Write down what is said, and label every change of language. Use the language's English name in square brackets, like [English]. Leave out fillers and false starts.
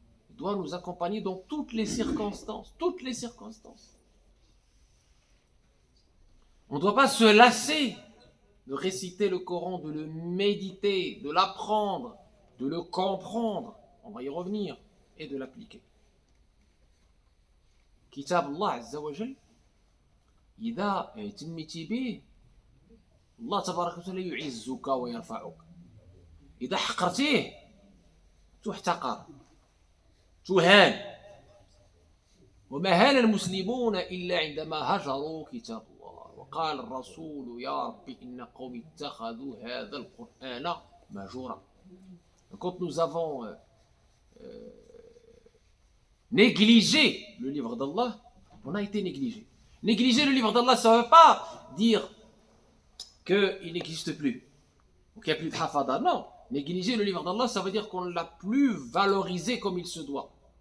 [French] Il doit nous accompagner dans toutes les circonstances. Toutes les circonstances. On ne doit pas se lasser de réciter le Coran, de le méditer, de l'apprendre, de le comprendre. On va y revenir. Et de l'appliquer. [Arabic] Kitab Allah Azza wa Jal, إذا اهتمت به الله تبارك وتعالى يعزك ويرفعك. إذا حقرتيه تحتقر تهان. وما هان المسلمون إلا عندما هجروا كتاب الله. وقال الرسول يا رب إن قوم اتخذوا هذا القرآن مهجورا. [French] Quand nous avons négligé le livre d'Allah, on a été négligé. Négliger le livre d'Allah, ça ne veut pas dire qu'il n'existe plus, ou qu'il n'y a plus de hafada. Non, négliger le livre d'Allah, ça veut dire qu'on ne l'a plus valorisé comme il se doit.